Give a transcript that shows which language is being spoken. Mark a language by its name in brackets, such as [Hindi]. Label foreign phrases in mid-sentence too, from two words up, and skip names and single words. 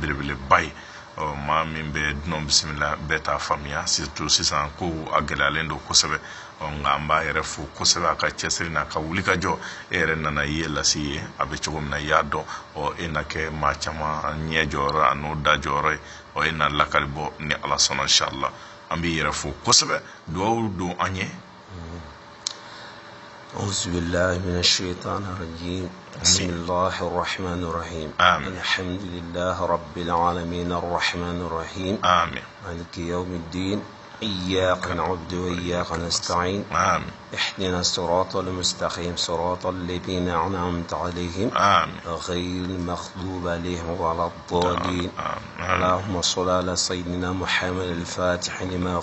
[Bambara] belebeleba ye maa min bɛ dunɔ bisimila bɛɛ t'a faamuya surtout sisan ko a gɛlɛyalen don kosɛbɛ nka an b'a yɛrɛ fo kosɛbɛ a ka cɛsiri n'a ka wuli ka jɔ e yɛrɛ nana i ye lasi ye a bɛ cogo min na i y'a dɔn e na kɛ maa caman ɲɛ jɔyɔrɔ a n'o da jɔyɔrɔ ye e na lakali bɔ ni ala sɔnna inshallah an b'i yɛrɛ fo kosɛbɛ duwawu don an ye. [Arabic] أعوذ بالله من الشيطان الرجيم بسم الله الرحمن الرحيم الحمد لله رب العالمين الرحمن الرحيم آمين مالك يوم الدين إياك نعبد وإياك نستعين اهدنا الصراط المستقيم صراط الذين أنعمت عليهم غير المغضوب عليهم ولا الضالين اللهم صل على سيدنا محمد الفاتح لما